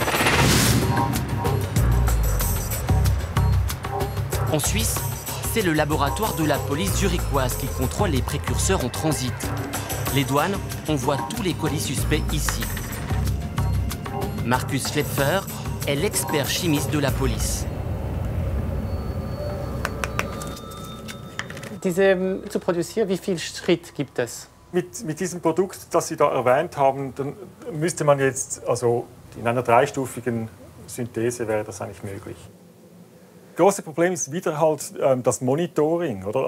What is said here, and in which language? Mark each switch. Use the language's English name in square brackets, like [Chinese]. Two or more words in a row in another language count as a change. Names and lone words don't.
[French] En Suisse, c'est le laboratoire de la police zurichoise qui contrôle les précurseurs en transit. Les douanes envoient tous les colis suspects ici. Markus Schlepfer est l'expert chimiste de la police. [German] Diese zu produzieren, wie viel Schritt gibt es? Mit diesem Produkt, das Sie da erwähnt haben, dann müsste man jetzt, also in einer dreistufigen Synthese wäre das eigentlich möglich. Das große Problem ist wieder halt das Monitoring, oder?